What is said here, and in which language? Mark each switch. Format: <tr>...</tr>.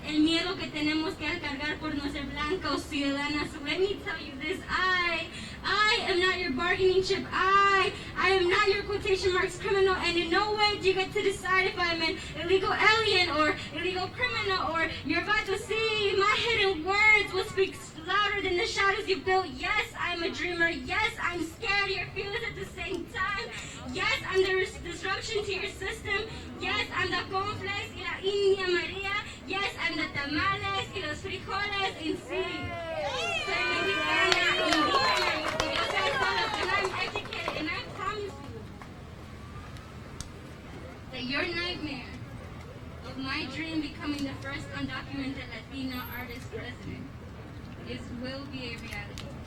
<es>El miedo que tenemos que cargar por no ser blanca o ciudadana.</es> <en>So let me tell you this, I am not your bargaining chip. I am not your quotation marks criminal, and in no way do you get to decide if I'm an illegal alien or illegal criminal, or you're about to see my hidden words will speak louder than the shadows you built. Yes, I'm a dreamer. Yes, I'm scared of your feelings at the same time. Yes, I'm the disruption to your system. Yes, I'm the cornflakes y la India Maria. Yes, I'm the tamales</en> <es>y los frijoles en sí. Soy mexicana, indígena, orgullosa de todos,</es> <en>and I'm educated, and I promise you that your nightmare of my dream becoming the first undocumented Latina artist president will be a reality.</en>